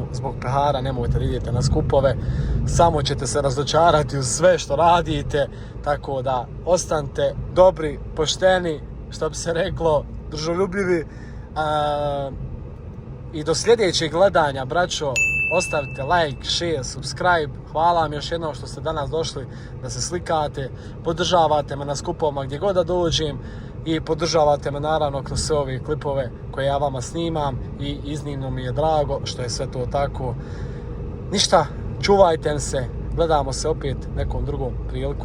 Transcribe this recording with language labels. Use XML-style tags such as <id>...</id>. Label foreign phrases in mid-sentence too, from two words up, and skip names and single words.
<bs>Zbog pehara nemojte da idete na skupove, samo ćete se razočarati u sve što radite, tako da ostanite dobri, pošteni, što bi se reklo, družoljubivi. I do sljedećeg gledanja, braćo, ostavite</bs> <en>like, share, subscribe.</en> <bs>Hvala vam još jednom što ste danas došli da se slikate, podržavate me na skupovima gdje god da dođem i podržavate me naravno kroz sve ove klipove koje ja vama snimam i iznimno mi je drago što je sve to tako. Ništa, čuvajte se, gledamo se opet nekom drugom prilikom.</bs>